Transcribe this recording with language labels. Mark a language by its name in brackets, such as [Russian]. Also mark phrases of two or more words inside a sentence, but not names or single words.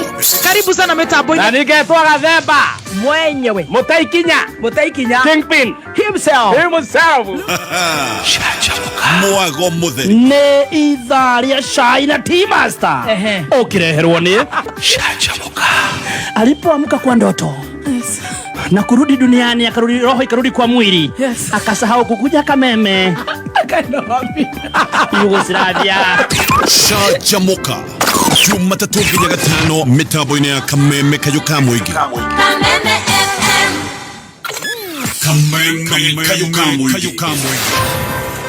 [Swahili] Karibu sana [Kikuyu] mitambo-inĩ. Na ningetwa Gathemba mwenyewe Mutaikinya [English] Kingpin himself. [Kikuyu] Mwago Mutheri nĩ ithaa rĩa cai na Tea Master ũkireherwo nĩ Canjamũka. [Swahili] Alipoamka kwa ndoto na kurudi duniani, akarudi roho ikarudi kwa mwili. Akasahau kukuja Kameme. Yugoslavia. [Kikuyu] Canjamũka Jumatatu nginya Gatano mitambo-inĩ ya Kameme Kayũ ka Mũingĩ. Kameme FM. Kameme Kayũ ka Mũingĩ.